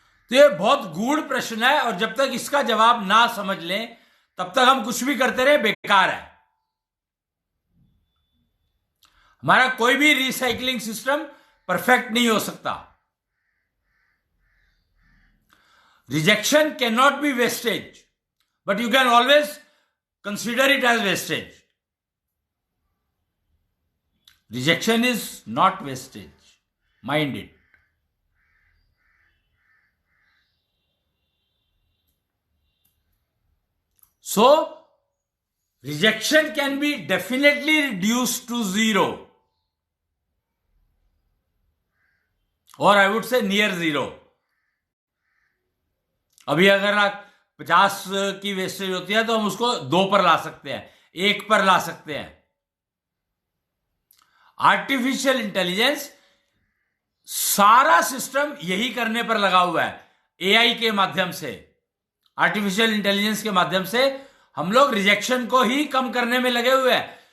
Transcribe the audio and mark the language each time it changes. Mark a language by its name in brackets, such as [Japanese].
[Hindi] तो ये बहुत गूढ़ प्रश्न है, और जब तक इसका जवाब ना समझ लें तब तक हम कुछ भी करते रहे बेकार है। हमारा कोई भी रिसाइकलिंग सिस्टम परफेक्ट नहीं हो सकता। [English] Rejection can not be wastage, but you can always consider it as wastage. Rejection is not wastage. Mind it. So, rejection can be definitely reduced to zero, or I would say near zero. [Hindi] अभी अगर आप 50 की wastage होती है तो हम उसको 2 पर ला सकते हैं, 1 पर ला सकते हैं। आर्टिफिशियल इंटेलिजेंस सारा सिस्टम यही करने पर लगा हुआ है। एआई के माध्यम से, आर्टिफिशियल इंटेलिजेंस के माध्यम से हम लोग रिजेक्शन को ही कम करने में लगे हुए हैं।